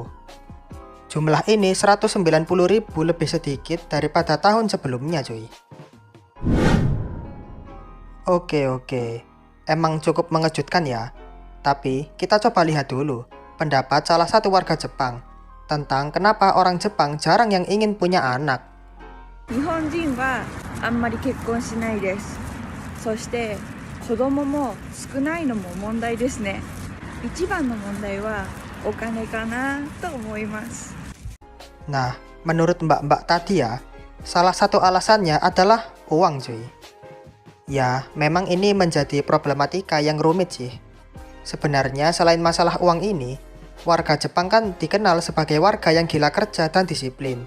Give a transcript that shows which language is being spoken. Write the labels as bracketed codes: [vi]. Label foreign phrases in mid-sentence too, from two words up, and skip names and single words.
[id] Jumlah ini 190.000 lebih sedikit daripada tahun sebelumnya cuy. Oke. Emang cukup mengejutkan ya. Tapi kita coba lihat dulu pendapat salah satu warga Jepang tentang kenapa orang Jepang jarang yang ingin punya anak. [ja] 日本人はあんまり結婚しないです。そして子供も少ないのも問題ですね。一番の問題はお金かなと思います。 [id] Nah, menurut mbak-mbak tadi ya, salah satu alasannya adalah uang cuy. Ya, memang ini menjadi problematika yang rumit sih. Sebenarnya selain masalah uang ini, warga Jepang kan dikenal sebagai warga yang gila kerja dan disiplin.